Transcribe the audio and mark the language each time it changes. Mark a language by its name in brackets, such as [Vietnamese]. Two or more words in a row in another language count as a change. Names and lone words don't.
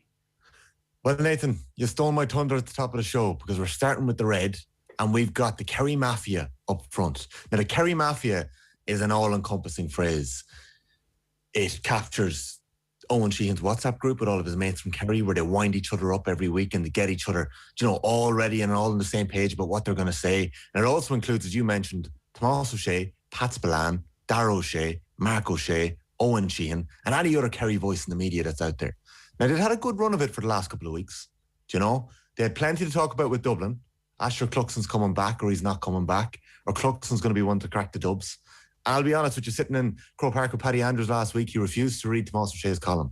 [English] Well, Nathan, you stole my thunder at the top of the show because we're starting with the red and we've got the Kerry Mafia up front. Now, the Kerry Mafia is an all-encompassing phrase. It captures Owen Sheehan's WhatsApp group with all of his mates from Kerry where they wind each other up every week and they get each other, all ready and all on the same page about what they're going to say. And it also includes, as you mentioned, Tomás O'Shea, Pat Spillane, Darragh O'Shea, Mark O'Shea, Owen Sheehan, and any other Kerry voice in the media that's out there. Now, they've had a good run of it for the last couple of weeks. They had plenty to talk about with Dublin. Asher Cluxon's coming back or he's not coming back, or Cluxon's going to be one to crack the Dubs. And I'll be honest with you, sitting in Croke Park with Paddy Andrews last week, he refused to read Tomás O'Shea's column.